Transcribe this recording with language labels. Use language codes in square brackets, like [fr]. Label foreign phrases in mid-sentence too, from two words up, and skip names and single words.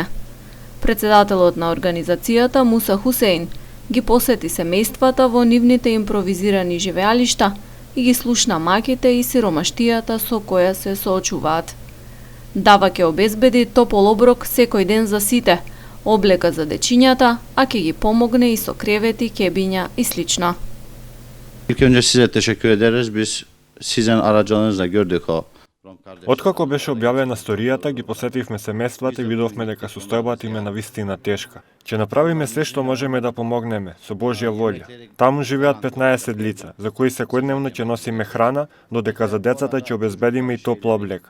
[mk] Председателот на организацијата Муса Хусеин ги посети семејствата во нивните импровизирани живеалишта и ги слушна маките и сиромаштијата со која се соочуваат. Дава ќе обезбеди топол оброк секој ден за сите, облека за дечињата, а ќе ги помогне и со кревети, кебиња и слично. [tr] İlk önce size teşekkür ederiz. Biz sizin aracılığınızla gördük o. [mk] Откако беше објавена сторијата, ги посетивме семејствата и видовме дека состојбата им е навистина тешка. Ќе направиме се што можеме да помогнеме, со Божја волја. Таму живеат 15 лица, за кои секојдневно ќе носиме храна, додека за децата ќе обезбедиме и топла облека.